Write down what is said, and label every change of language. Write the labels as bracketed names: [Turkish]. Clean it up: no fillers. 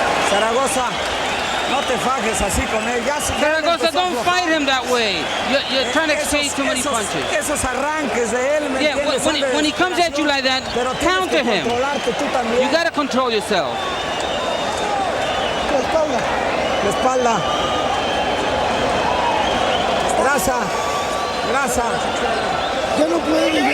[Spanish] Zaragoza, no te fajes así con él. [English] Zaragoza, don't fight him that way. You're trying to exchange too many punches. [Spanish] Esos arranques de él, ¿me entiendes? [English] When he comes at you like that, counter him. You got to control yourself. [Spanish] La espalda. Grasa. Grasa. Ya no puede.